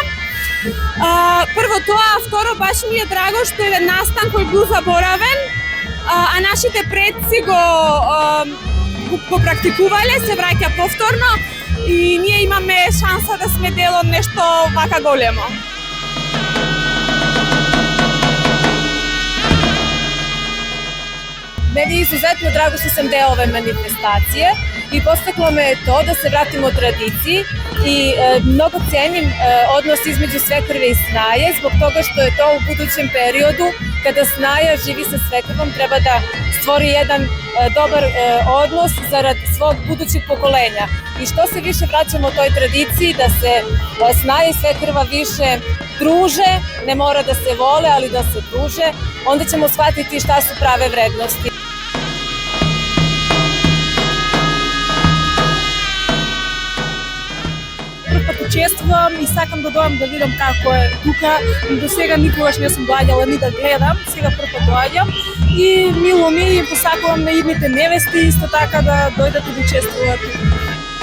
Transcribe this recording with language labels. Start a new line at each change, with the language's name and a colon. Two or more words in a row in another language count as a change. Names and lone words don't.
Macedonian: Прво тоа, второ баш ми е драго што е настан кој бил заборавен, а нашите предци го практикувале, се враќа повторно и ние имаме шанса да сме дел од нешто вака големо.
Serbian: Meni je izuzetno drago što sam deo ove manifestacije i podstaklo me to da se vratimo tradiciji i mnogo cenim odnos između Svekrve i Snaje zbog toga što je to u budućem periodu kada Snaja živi sa Svekrvom treba da stvori jedan dobar odnos zarad svog budućeg pokolenja i što se više vraćamo toj tradiciji da se Snaja i Svekrva više druže, ne mora da se vole, ali da se druže, onda ćemo shvatiti šta su prave vrednosti.
Macedonian: Учествувам и сакам да дојдам да видам како е тука. До сега никогаш не сум доаѓала ни да гледам, сега прв пат доаѓам и мило ми и посакувам на идните невести исто така да дојдат и да учествуваат тука.